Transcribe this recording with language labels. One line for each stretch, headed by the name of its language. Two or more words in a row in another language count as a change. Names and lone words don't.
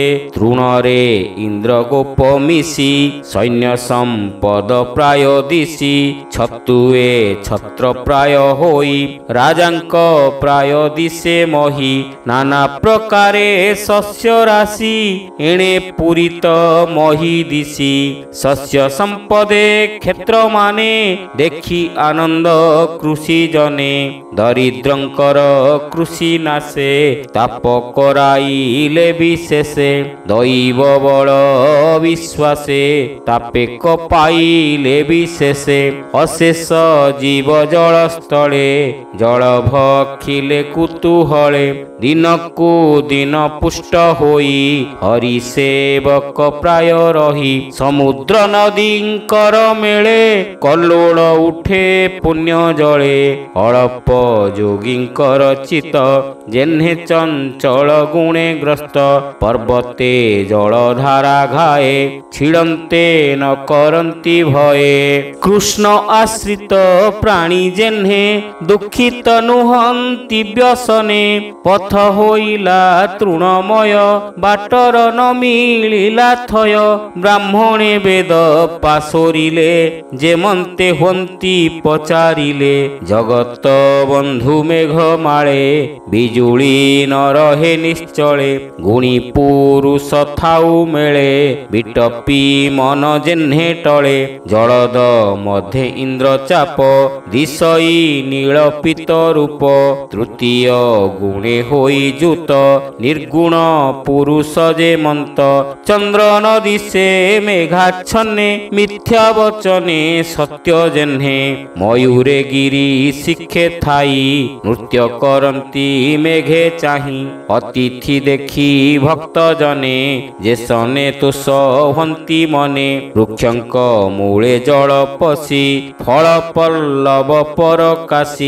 Odia: ତୃଣରେ ଇନ୍ଦ୍ର ଗୋପ ମିଶି ସୈନ୍ୟ ସମ୍ପଦ ପ୍ରାୟ ଦିଶି। ଛତୁଏ ଛତ୍ର ପ୍ରାୟ ହୋଇ ରାଜାଙ୍କ ପ୍ରାୟ ଦିଶେ ମହୀ। ନାନା ପ୍ରକାରେ ଶସ୍ୟ ରାଶି ଏଣେ ପୂରିତ ମହୀ ଦିଶି। ଶସ୍ୟ ସମ୍ପଦେ କ୍ଷେତ୍ର ମାନେ ଦେଖି ଆନନ୍ଦ କୃଷି ଜନେ। ଦରିଦ୍ରଙ୍କର କୃଷି ନାଶେ ତାପ କରାଇଲେ ବିଶେଷେ। ଦୈବ ବଳ ବିଶ୍ୱାସେ ତାପେ କପାଇଲେ ବିଶେଷେ। ଅଶେଷ ଜୀବ ଜଳ ସ୍ଥଳେ ଜଳ ଭକ୍ଷିଲେ କୁତୂହଳେ। ଦିନକୁ ଦିନ ପୁଷ୍ଟ ହୋଇ ହରି ସେବକ ପ୍ରାୟ ରହି। ସମୁଦ୍ର ନଦୀଙ୍କର ମେଳେ କଲ୍ଲୋଳ ଉଠେ ପୁଣ୍ୟ ଜଳେ। ଅଳ୍ପ ଯୋଗୀଙ୍କର ଚିତ ଯେହ୍ନେ ଚଞ୍ଚଳ ଗୁଣେ ଗ୍ରସ୍ତ। ପର୍ବତେ ଜଳଧାରା ଘାଏ ଛିଡ଼ନ୍ତେ ନ କରନ୍ତି ଭୟେ। କୃଷ୍ଣ ଆଶ୍ରିତ ପ୍ରାଣୀ ଯେହ୍ନେ ଦୁଖିତ ନୁହନ୍ତି ବ୍ୟସନେ। ପଥ ହୋଇଲା ତୃଣମୟ ବାଟର ନ ମିଳିଲା ଥୟ। ବ୍ରାହ୍ମଣେ ବେଦ ପାଶୋରିଲେ ଯେମନ୍ତେ ହୋନ୍ତି ପଚାରିଲେ। ଜଗତ ବନ୍ଧୁ ମେଘ ମାଳେ ବିଜୁଳି ନ ରହେ ନିଶ୍ଚଳେ। ଗୁଣୀ ପୁରୁଷ ଥାଉ ମେଳେ ବିଟପୀ ମନ ଯେହ୍ନେ ଟଳେ। ଜଳଦ ମଧ୍ୟ ଇନ୍ଦ୍ର ଚାପ ଦିଶଇ ନୀଳପିତ ରୂପ। ତୃତୀୟ ଗୁଣେ ହୋଇ ଯୁତ ନିର୍ଗୁଣ ପୁରୁଷ ଯେମନ୍ତ। ଚନ୍ଦ୍ର ନ ଦିଶେ ମେଘାଚ୍ଛନ୍ନେ ମିଥ୍ୟା ବଚନେ ସତ୍ୟ ଯେହ୍ନେ। ମୟୂରେ ଗିରି ଶିଖେ ଥାଇ ନୃତ୍ୟ କରନ୍ତି ମେଘେ ଚାହିଁ। ଅତିଥି ଦେଖି ଭକ୍ତ ଜନେ ଯେସନେ ତୁଷ ହୁଅନ୍ତି ମନେ। ବୃକ୍ଷଙ୍କ ମୂଳେ ଜଳ ପଶି ଫଳ ପଲ୍ଲବ ପରକାଶୀ।